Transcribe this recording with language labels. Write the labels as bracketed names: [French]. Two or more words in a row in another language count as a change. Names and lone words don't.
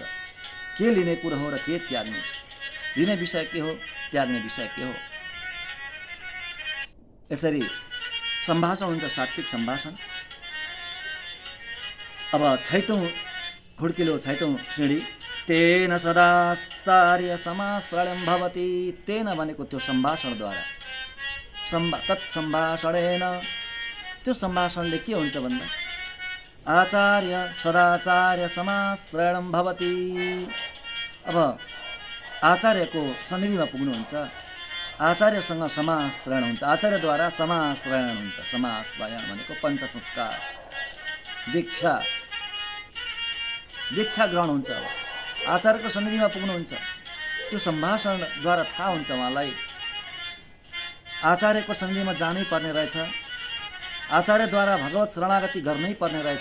[Nepali] के लिने कुरो हो र के त्याग्ने, लिने विषय के हो, त्याग्ने विषय के हो। यसरी सम्भाषण हुन्छ, सात्विक सम्भाषण। अब छैटौँ खुड्किलो, छैटौँ सिँढी, [Sanskrit] तेन सदाचार्य समाश्रयं भवति। [Nepali] तेन भनेको त्यो सम्भाषणद्वारा, तत्सम्भाषणेन, त्यो सम्भाषणले के हुन्छ भन्दा आचार्य [Sanskrit] सदाचार्य समाश्रयं भवति। [Nepali] अब आचार्यको सन्निधिमा पुग्नुहुन्छ, आचार्यसँग समाश्रयण हुन्छ, आचार्यद्वारा समाश्रयण हुन्छ। समाश्रयण भनेको पञ्च संस्कार, दीक्षा ग्रहण हुन्छ। अब आचार्यको सन्निधिमा पुग्नुहुन्छ, त्यो सम्भाषणद्वारा थाहा हुन्छ उहाँलाई आचार्यको सन्निधिमा जानै पर्ने रहेछ, आचार्यद्वारा भगवत शरणागति गर्नै पर्ने रहेछ।